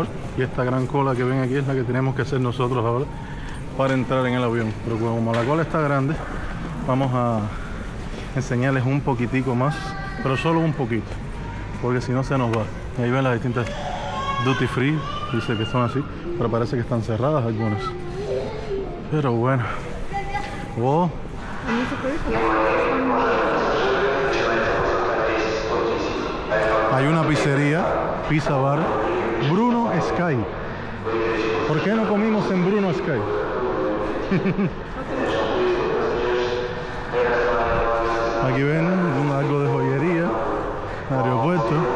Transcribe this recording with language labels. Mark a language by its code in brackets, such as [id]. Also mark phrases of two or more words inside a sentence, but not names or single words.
[es] Y esta gran cola que ven aquí es la que tenemos que hacer nosotros ahora para entrar en el avión. Pero como la cola está grande, vamos a enseñarles un poquitico más, pero solo un poquito, porque si no se nos va. Y ahí ven las distintas [en] duty free, [es] dice que son así, pero parece que están cerradas algunas. Pero bueno. Oh, [ru] Они закрыты. [es] hay una pizzería, Pizza Bar, Bruno Sky. ¿Por qué no comimos en Bruno Sky? Aquí ven algo de joyería, aeropuerto.